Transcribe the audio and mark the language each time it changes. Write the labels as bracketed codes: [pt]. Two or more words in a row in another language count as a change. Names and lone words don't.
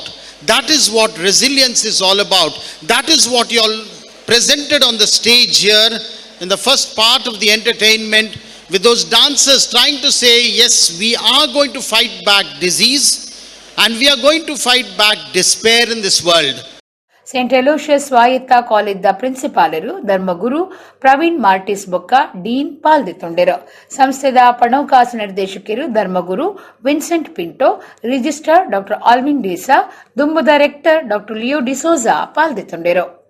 [en] That is what resilience is all about. That is what you all presented on the stage here in the first part of the entertainment, with those dancers trying to say, yes, we are going to fight back disease and we are going to fight back despair in this world. [tcy] ಸೇಂಟ್ ಅಲೋಷಿಯಸ್ ಸ್ವಾಯತ್ತ ಕಾಲೇಜ್ದ ಪ್ರಿನ್ಸಿಪಾಲರು ಧರ್ಮಗುರು ಪ್ರವೀಣ್ ಮಾರ್ಟಿಸ್ ಬೊಕ್ಕ ಡೀನ್ ಪಾಲ್ದೆತ್ತೊಂಡೆರು. ಸಂಸ್ಥೆದ ಪಣವಕಾಸು ನಿರ್ದೇಶಕರು ಧರ್ಮಗುರು ವಿನ್ಸೆಂಟ್ ಪಿಂಟೋ, ರಿಜಿಸ್ಟ್ರಾರ್ ಡಾಕ್ಟರ್ ಆಲ್ವಿನ್ ಡೇಸಾ, ದುಂಬುದ ರೆಕ್ಟರ್ ಡಾಕ್ಟರ್ ಲಿಯೋ ಡಿಸೋಜಾ ಪಾಲ್ದೆತ್ತೊಂಡೆರು.